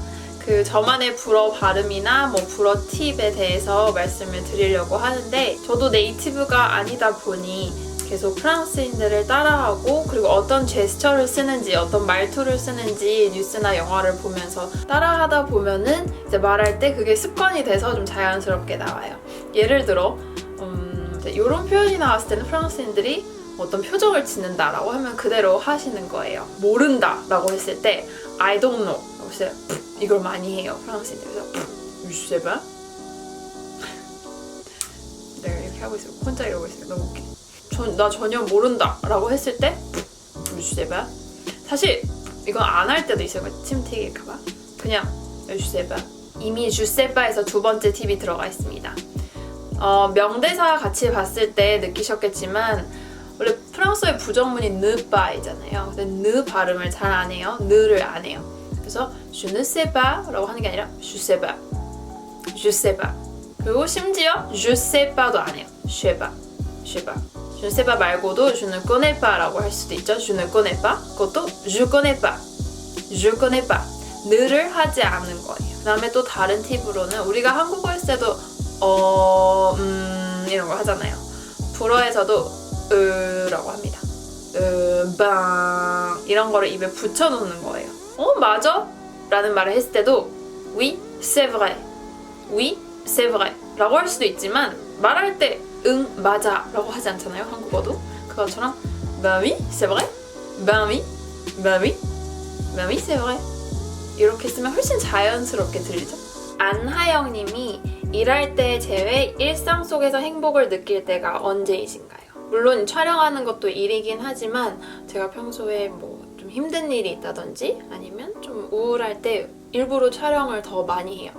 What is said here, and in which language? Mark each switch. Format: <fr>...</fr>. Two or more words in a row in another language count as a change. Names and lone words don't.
<ko>저만의 불어 발음이나 불어 팁에 대해서 말씀을 드리려고 하는데, 저도 네이티브가 아니다 보니 계속 프랑스인들을 따라하고, 그리고 어떤 제스처를 쓰는지, 어떤 말투를 쓰는지 뉴스나 영화를 보면서 따라하다 보면은 이제 말할 때 그게 습관이 돼서 좀 자연스럽게 나와요. 예를 들어 이런 표현이 나왔을 때는 프랑스인들이 어떤 표정을 짓는다라고 하면 그대로 하시는 거예요. 모른다 라고 했을 때</ko> <en>I don't know</en> <ko>라고 했을 때 이걸 많이 해요, 프랑스인들이.</ko> <fr>그래서 Je sais pas.</fr> <ko>내가 이렇게 하고 있으면 혼자 이러고 있으면 너무 웃겨. 나 전혀 모른다 라고 했을 때 주세봐. 사실 이건 안 할 때도 있어요. 침 튀길까봐. 그냥 주세봐. 이미 주세바에서 두 번째 팁이 들어가 있습니다. 명대사 같이 봤을 때 느끼셨겠지만, 원래 프랑스어의 부정문이 느바이잖아요. 근데 느 발음을 잘 안 해요. 느를 안 해요. 그래서</ko> <fr>je ne sais pas</fr> <ko>라고 하는 게 아니라</ko> <fr>je sais pas. je sais pas.</fr> <ko>그리고 심지어</ko> <fr>je sais pas</fr> <ko>도 안 해요.</ko> <fr>je sais pas. je sais pas. je ne sais pas</fr> <ko>말고도</ko> <fr>je ne connais pas</fr> <ko>라고 할 수도 있죠.</ko> <fr>je ne connais pas. 그것도 je connais pas. je connais pas.</fr> <ko>느를 하지 않는 거예요. 그 다음에 또 다른 팁으로는, 우리가 한국어 했을 때도 이런 거 하잖아요. 불어에서도 라고 합니다. 빵 이런 거를 입에 붙여놓는 거예요. 맞아? 라는 말을 했을 때도</ko> <fr>oui, c'est vrai. oui, c'est vrai</fr> <ko>라고 할 수도 있지만, 말할 때 응, 맞아 라고 하지 않잖아요, 한국어도.</ko> <fr>그것처럼 ben oui, c'est vrai. ben oui, ben oui, ben oui, c'est vrai.</fr> <ko>이렇게 쓰면 훨씬 자연스럽게 들리죠? 안하영 님이 일할 때 제외 일상 속에서 행복을 느낄 때가 언제이신가요? 물론 촬영하는 것도 일이긴 하지만, 제가 평소에 좀 힘든 일이 있다든지 아니면 좀 우울할 때 일부러 촬영을 더 많이 해요.</ko>